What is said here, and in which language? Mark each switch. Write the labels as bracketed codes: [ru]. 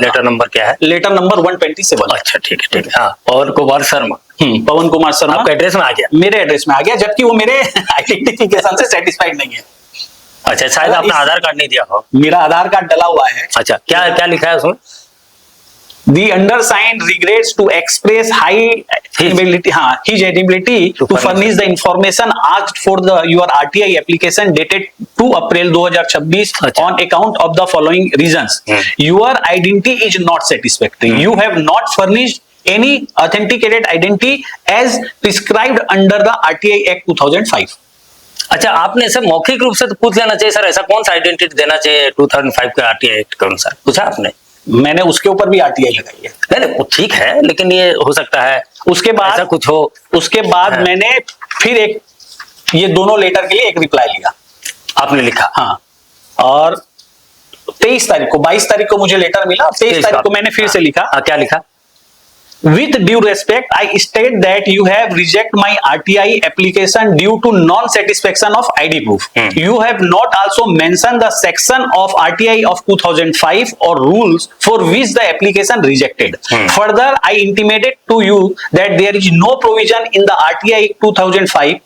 [hi] Letter number क्या है? Letter number 127। अच्छा, ठीक है, ठीक है। हाँ, और कुमार शर्मा, पवन कुमार शर्मा आपका एड्रेस में आ गया? मेरे एड्रेस में आ गया, जबकि वो मेरे आइडेंटिफिकेशन से सेटिस्फाइड नहीं है। अच्छा, शायद आपने आधार कार्ड नहीं दिया हो। मेरा आधार कार्ड डला हुआ है। अच्छा, क्या क्या लिखा है उसमें? [en] The undersigned regrets to express his ability to furnish the information asked for your RTI application dated 2 April 2026 [hi] अच्छा। [en] on account of the following reasons. Your identity is not satisfactory. You have not furnished any authenticated identity as prescribed under the RTI Act 2005. [hi] अच्छा, आपने ऐसे मौखिक रूप से तो पूछ लेना चाहिए सर, ऐसा कौन सा आइडेंटिटी देना चाहिए 2005 के RTI एक्ट के अनुसार? पूछा आपने? मैंने उसके ऊपर भी RTI लगाई है। नहीं नहीं, वो ठीक है, लेकिन ये हो सकता है उसके बाद ऐसा कुछ हो। उसके बाद हाँ। मैंने फिर ये दोनों लेटर के लिए एक रिप्लाई लिया। आपने लिखा? हाँ, और 23 तारीख को, 22 तारीख को मुझे लेटर मिला, 23 तारीख को मैंने फिर से लिखा। क्या लिखा? [en] With due respect, I state that you have rejected my RTI application due to non-satisfaction of ID proof. You have not also mentioned the section of RTI of 2005 or rules for which the application rejected. Further, I intimated to you that there is no provision in the RTI 2005.